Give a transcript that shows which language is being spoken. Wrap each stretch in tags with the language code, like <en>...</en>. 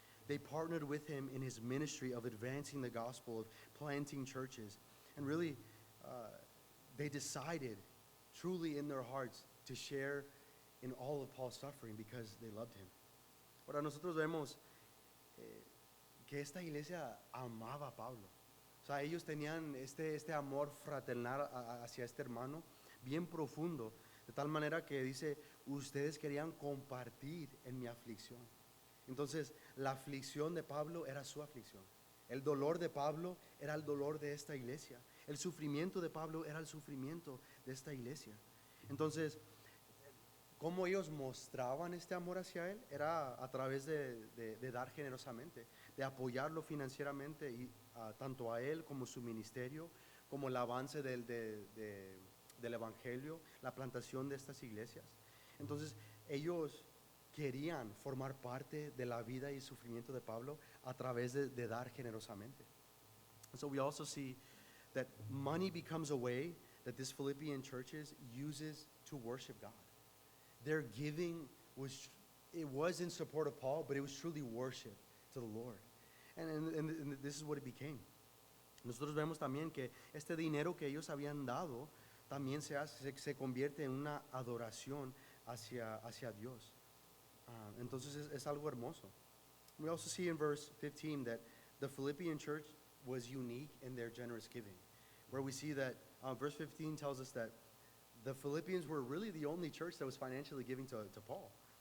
<en>They partnered with him in his ministry of advancing the gospel, of planting churches. And really, they decided truly in their hearts to share in all of Paul's suffering because they loved him.</en> <es>Ahora nosotros vemos que esta iglesia amaba a Pablo. O sea, ellos tenían este amor fraternal hacia este hermano bien profundo, de tal manera que dice, ustedes querían compartir en mi aflicción. Entonces, la aflicción de Pablo era su aflicción. El dolor de Pablo era el dolor de esta iglesia. El sufrimiento de Pablo era el sufrimiento de esta iglesia. Entonces, cómo ellos mostraban este amor hacia él era a través de dar generosamente, de apoyarlo financieramente, y tanto a él como su ministerio, como el avance del evangelio, la plantación de estas iglesias. Entonces, ellos querían formar parte de la vida y el sufrimiento de Pablo a través de dar generosamente.</es> <en>And so we also see that money becomes a way that this Philippian churches uses to worship God. Their giving was in support of Paul, but it was truly worship to the Lord. And this is what it became.</en> <es>Nosotros vemos también que este dinero que ellos habían dado también se convierte en una adoración hacia Dios. Entonces es algo hermoso.</es> <en>We also see in verse 15 that the Philippian church was unique in their generous giving, where we see that verse 15 tells us that the Philippians were really the only church that was financially giving to Paul.</en>